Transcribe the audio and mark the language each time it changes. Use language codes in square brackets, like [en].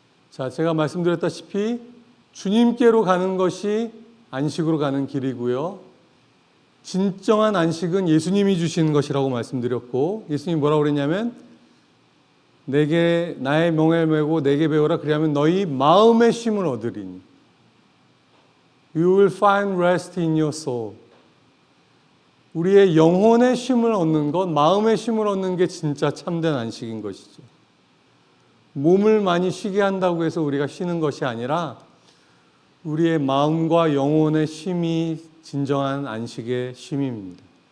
[ko] 자, 제가 말씀드렸다시피 주님께로 가는 것이 안식으로 가는 길이고요. 진정한 안식은 예수님이 주시는 것이라고 말씀드렸고, 예수님이 뭐라고 그랬냐면 내게 나의 멍에를 메고 내게 배우라. 그리하면 너희 마음의 쉼을 얻으리니. [en] You will find rest in your soul. [ko] 우리의 영혼의 쉼을 얻는 것, 마음의 쉼을 얻는 게 진짜 참된 안식인 것이죠. 몸을 많이 쉬게 한다고 해서 우리가 쉬는 것이 아니라 우리의 마음과 영혼의 쉼이 진정한 안식의 쉼입니다.